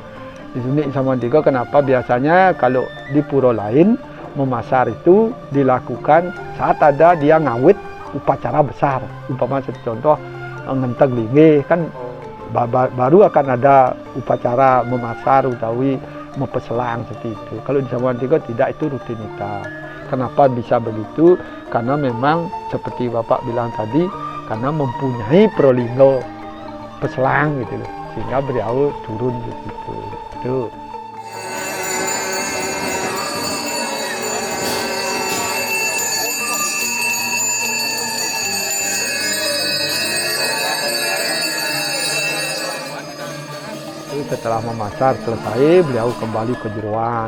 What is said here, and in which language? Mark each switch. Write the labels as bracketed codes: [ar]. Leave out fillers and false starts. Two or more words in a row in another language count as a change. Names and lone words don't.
[id] Di unik Samuan 3 kenapa biasanya kalau di pura lain memasar itu dilakukan saat ada dia ngawit upacara besar. Umpama contoh [ban] ngenteng linggih [id] kan baru akan ada upacara [ban] memasar utawi mempeselang [id] seperti itu. Kalau di Samuan 3 tidak, itu rutinitas. Kenapa bisa begitu? Karena memang seperti Bapak bilang tadi, karena mempunyai Prolinggo peselang gitu loh, sehingga beliau turun begitu. Itu. Setelah memasar selesai, beliau kembali ke Jeruan.